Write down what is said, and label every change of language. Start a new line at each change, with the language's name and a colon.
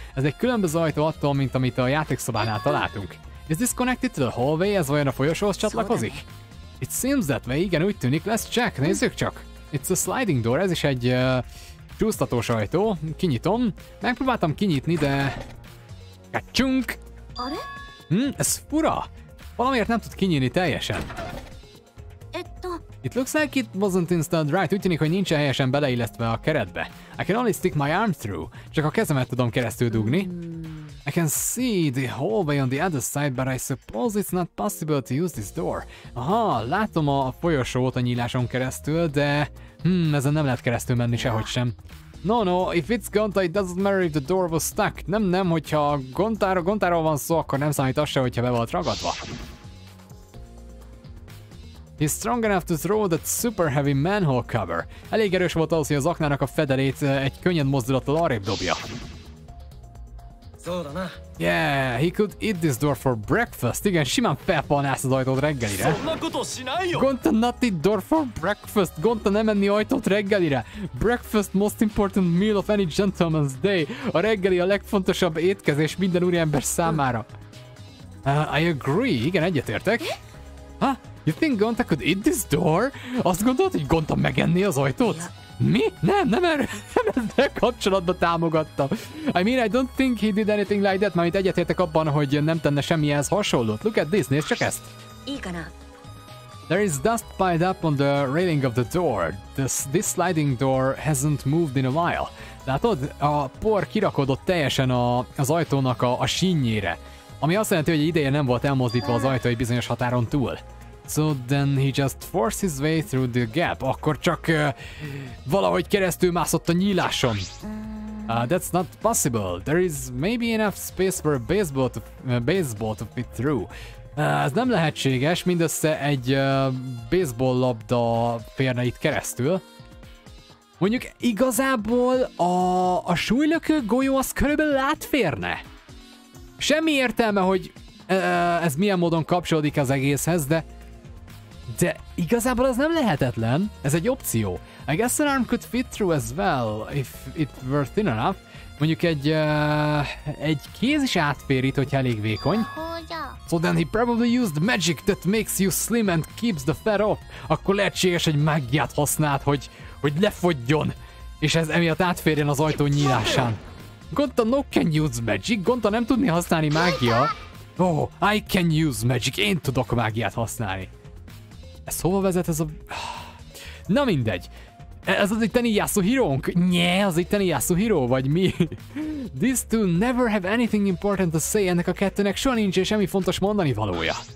Hungarian: Ez egy különböző ajtó attól, mint amit a játékszobánál találtunk.
English: Is this connected to the hallway?
Hungarian: Ez vajon a folyosóhoz csatlakozik?
English: It seems that way,
Hungarian: igen, úgy tűnik.
English: Let's check,
Hungarian: nézzük csak.
English: It's a sliding door,
Hungarian: ez is egy csúsztatós ajtó. Kinyitom. Megpróbáltam kinyitni, de... Kacsunk! Ez fura! Valamiért nem tud kinyílni teljesen.
English: It looks like it wasn't installed right.
Hungarian: Úgy tűnik, hogy nincs helyesen beleillesztve a keretbe.
English: I can only stick my arm through.
Hungarian: Csak a kezemet tudom keresztül dugni.
English: I can see the hallway on the other side, but I suppose it's not possible to use this door.
Hungarian: Aha, látom a folyosót a nyíláson keresztül, de... ezen nem lehet keresztül menni sehogy sem.
English: No, if it's Gonta, it doesn't matter if the door was stuck.
Hungarian: Nem, hogyha Gontáról van szó, akkor nem számít az se, hogyha be volt ragadva.
English: He's strong enough to throw that super heavy manhole cover.
Hungarian: Elég erős volt ahhoz, hogy az aknának a fedelét egy könnyed mozdulattal arrébb dobja.
English: Yeah, he could eat this door for breakfast.
Hungarian: Igen, simán felpalnász az ajtót reggelire.
English: Gonta not eat door for breakfast.
Hungarian: Gonta nem enni ajtót reggelire.
English: Breakfast most important meal of any gentleman's day.
Hungarian: A reggeli a legfontosabb étkezés minden úriember számára.
English: I agree.
Hungarian: Igen, egyetértek. Ha?
English: You think Gonta could eat this door?
Hungarian: Azt gondolod, hogy Gonta megenné az ajtót? Mi? Nem ezzel kapcsolatban támogattam.
English: I mean, I don't think he did anything like that,
Hungarian: mert egyetértek abban, hogy nem tenne semmihez hasonlót.
English: Look at this,
Hungarian: nézd csak ezt.
English: There is dust piled up on the railing of the door. This sliding door hasn't moved in a while.
Hungarian: Látod? A por kirakodott teljesen az ajtónak a sínjére. Ami azt jelenti, hogy egy ideje nem volt elmozdítva az ajtó egy bizonyos határon túl.
English: So then he just forced his way through the gap.
Hungarian: Akkor csak valahogy keresztül mászott a nyíláson.
English: That's not possible. There is maybe enough space for a baseball to fit through.
Hungarian: Ez nem lehetséges, mindössze egy baseball labda férne itt keresztül. Mondjuk igazából a súlylökő golyó az körülbelül átférne. Semmi értelme, hogy ez milyen módon kapcsolódik az egészhez, de igazából az nem lehetetlen, ez egy opció.
English: I guess an arm could fit through as well, if it were thin enough.
Hungarian: Mondjuk egy kéz is átfér itt, hogyha elég vékony.
English: So then he probably used magic that makes you slim and keeps the fat off.
Hungarian: Akkor lehetséges, hogy mágiát használt, hogy lefogyjon, és ez emiatt átférjen az ajtó nyílásán.
English: Gonta no can use magic,
Hungarian: Gonta nem tudni használni mágia.
English: Oh, I can use magic,
Hungarian: én tudok mágiát használni. Ez hova vezet ez a... Na mindegy. Ez az itteni Yasuhiro-nk? Nye, az itteni Yasuhiro, vagy mi?
English: These two never have anything important to say.
Hungarian: Ennek a kettőnek soha nincs semmi fontos mondani valója.